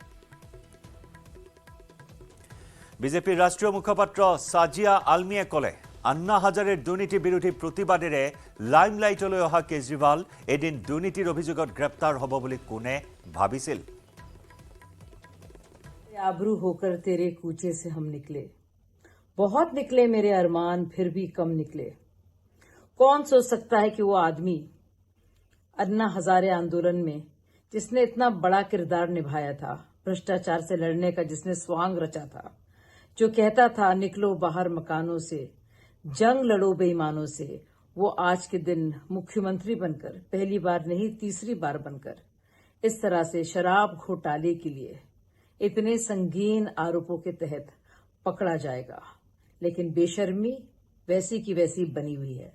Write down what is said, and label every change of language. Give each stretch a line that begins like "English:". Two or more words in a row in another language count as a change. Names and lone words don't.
Assamese: বিজেপিৰ ৰাষ্ট্ৰীয় মুখপাত্ৰ সাজিয়া আলমিয়ে ক'লে আন্না হাজারেৰ দুৰ্নীতি বিৰোধী প্ৰতিবাদেৰে লাইমলাইটলৈ অহা কেজৰিৱাল এদিন দুৰ্নীতিৰ অভিযোগত গ্ৰেপ্তাৰ হ'ব বুলি কোনে ভাবিছিল
Hindi: आबरू होकर तेरे कूचे से हम निकले बहुत निकले मेरे अरमान फिर भी कम निकले कौन सोच सकता है कि वो आदमी अन्ना हजारे आंदोलन में जिसने इतना बड़ा किरदार निभाया था भ्रष्टाचार से लड़ने का जिसने स्वांग रचा था जो कहता था निकलो बाहर मकानों से जंग लड़ो बेईमानों से वो आज के दिन मुख्यमंत्री बनकर पहली बार नहीं तीसरी बार बनकर इस तरह से शराब घोटाले के लिए इतने संगीन आरोपों के तहत पकड़ा जाएगा लेकिन बेशर्मी वैसी की वैसी बनी हुई है